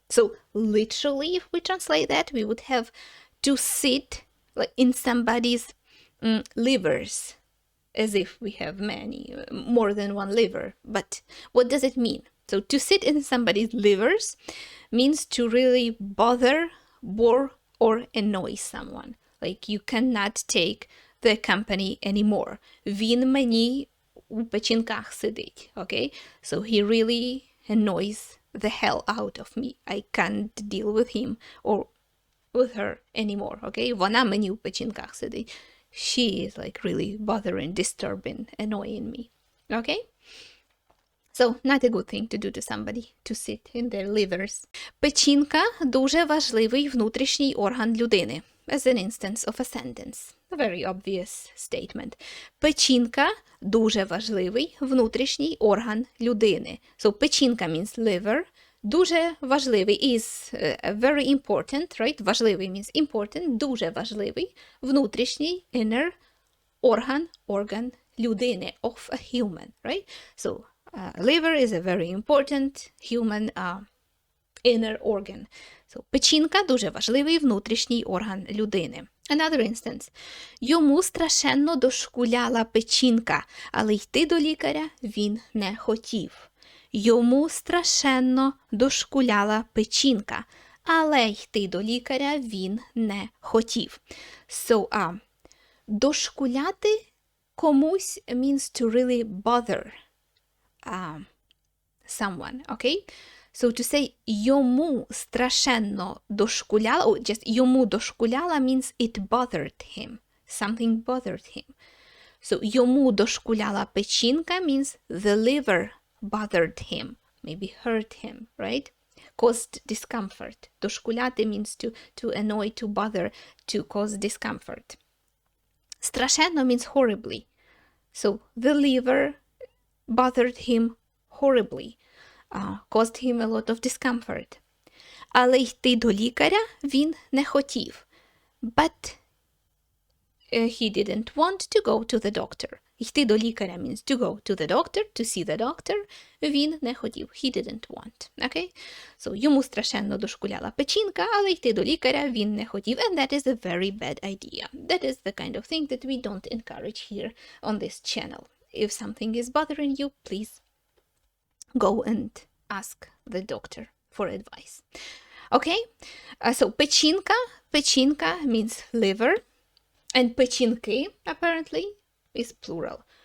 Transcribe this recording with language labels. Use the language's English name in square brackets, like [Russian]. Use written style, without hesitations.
[English] So, literally, if we translate that, we would have to sit like in somebody's livers, as if we have more than one liver. But what does it mean? So to sit in somebody's livers means to really bore, or annoy someone. Like you cannot take the company anymore. [Ukrainian] Він мені у печінках сидить, okay? [English] So he really annoys the hell out of me. I can't deal with him or with her anymore, okay? [Ukrainian] Вона мені у печінках сидить. [English] She is like really bothering, disturbing, annoying me, okay? So, not a good thing to do to somebody, to sit in their livers. [Ukrainian] Печінка – дуже важливий внутрішній орган людини. [English] As an instance of a sentence. A very obvious statement. [Ukrainian] Печінка – дуже важливий внутрішній орган людини. [English] So, печінка means liver. [Ukrainian] Дуже важливий [English] is very important, right? Важливий means important. [Ukrainian] Дуже важливий внутрішній [English] inner organ людини, of a human, right? So, liver is a very important human inner organ. [Ukrainian] So, печінка – дуже важливий внутрішній орган людини. [English] Another instance. [Ukrainian] Йому страшенно дошкуляла печінка, але йти до лікаря він не хотів. Йому страшенно дошкуляла печінка, але йти до лікаря він не хотів. [English] So, [Ukrainian] дошкуляти комусь [English] means to really bother someone, okay? So to say [Ukrainian] йому страшенно дошкуляла, [English] or just [Ukrainian] йому дошкуляла [English] means it bothered him. Something bothered him. So [Ukrainian] йому дошкуляла печінка [English] means the liver bothered him, maybe hurt him, right? Caused discomfort. Дошкуляти means to annoy, to bother, to cause discomfort. Страшенно means horribly. So the liver bothered him horribly, caused him a lot of discomfort. [Ukrainian] Але йти до лікаря він не хотів. [English] But he didn't want to go to the doctor. [Ukrainian] Йти до лікаря [English] means to go to the doctor, to see the doctor. [Ukrainian] Він не хотів. [English] He didn't want. Okay? [Ukrainian] So, йому страшенно дошкуляла печінка, але йти до лікаря він не хотів. [English] And that is a very bad idea. That is the kind of thing that we don't encourage here on this channel. If something is bothering you, please go and ask the doctor for advice. Okay? So, печінка means liver. And печінки, apparently, is plural.